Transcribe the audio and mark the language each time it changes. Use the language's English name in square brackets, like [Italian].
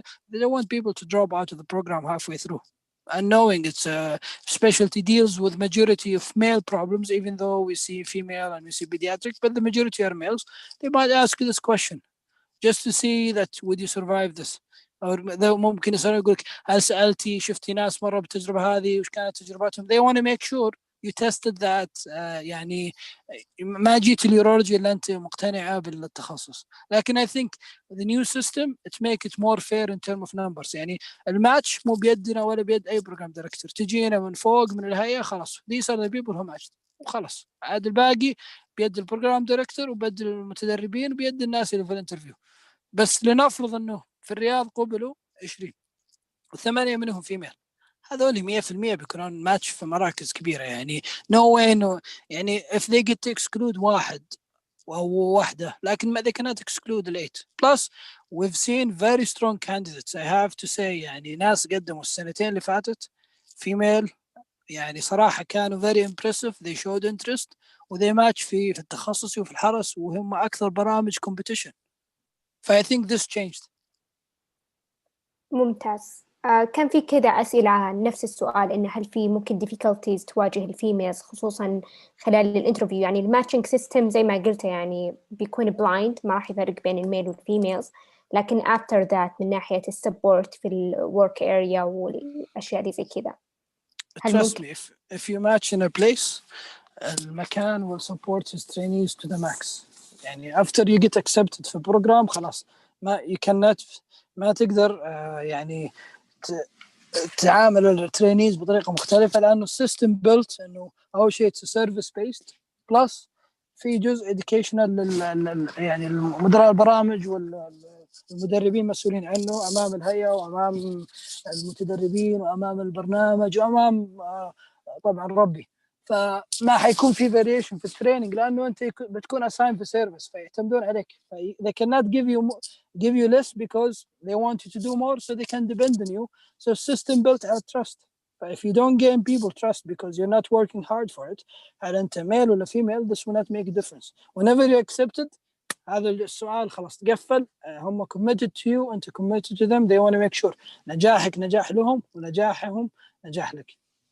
[English] They don't want people to drop out of the program halfway through. And knowing it's a specialty deals with majority of male problems, even though we see female and we see pediatric, but the majority are males. They might ask you this question just to see that would you survive this. [Arabic] أو ممكن يسألوا يقولك هل سألتي شفتي ناس مرة بالتجربة هذه وش كانت تجربتهم. [English] They want to make sure you tested that. [Arabic] يعني ما جيت اليورولوجي إلا أنت مقتنعة بالتخصص. لكن [English] I think the new system it make it more fair in terms of numbers. [Arabic] يعني الماتش مو بيدنا ولا بيد أي program director. تجينا من فوق من الهيئة خلاص [English] these are the people who matched. [Arabic] وخلص. عاد الباقي بيد البروجرام دايركتور وبيد المتدربين وبيد الناس اللي في الانترفيو. بس لنفرض انه في الرياض قبلوا 20 و8 منهم فيميل، هذول 100% بيكونون ماتش في مراكز كبيرة. يعني [English] no way [Arabic] انه يعني [English] if they get to exclude [Arabic] واحد أو واحدة، لكن ما [English] they cannot exclude the 8. Plus we've seen very strong candidates I have to say. [Arabic] يعني ناس قدموا السنتين اللي فاتت female يعني صراحة كانوا [English] very impressive. they showed interest [Arabic] و [English] they match [Arabic] في التخصصي وفي الحرس، وهم أكثر برامج competition. [English] I think this changed. [Arabic] ممتاز. كان في كذا أسئلة عن نفس السؤال، إنه هل في ممكن difficulties تواجه الفيميلز خصوصا خلال الانترفيو؟ يعني الماتشنج سيستم زي ما قلت يعني بيكون بلايند، ما راح يفرق بين الميل والفيميلز، لكن [English] after that [Arabic] من ناحية السبورت في الورك اريا والأشياء اللي زي كذا [English] Trust me, if you match in a place, [Arabic] المكان [English] will support his trainees to the max. [Arabic] يعني [English] after you get accepted [Arabic] في program خلاص ما [English] you cannot [Arabic] ما تقدر يعني تعامل الترينيز بطريقة مختلفة، لأنه السيستم built إنه أول شيء [English] it's service based plus [Arabic] في جزء educational يعني مدراء البرامج والمدربين مسؤولين عنه أمام الهيئة وأمام المتدربين وأمام البرنامج وأمام طبعا ربي. فما حيكون في variation في التريننج، لأنه أنت بتكون assigned في service فيعتمدون عليك. [English] they cannot give you less because they want you to do more so they can depend on you. So system built on trust. But if you don't gain people trust because you're not working hard for it, [Arabic] هل أنت [English] male ولا female, this will not make a difference. Whenever you're accepted, [Arabic] هذا السؤال خلاص تقفل. هم [English] committed to you, [Arabic] أنت [English] committed to them. They want to make sure [Arabic] نجاحك نجاح لهم ونجاحهم نجاح لك.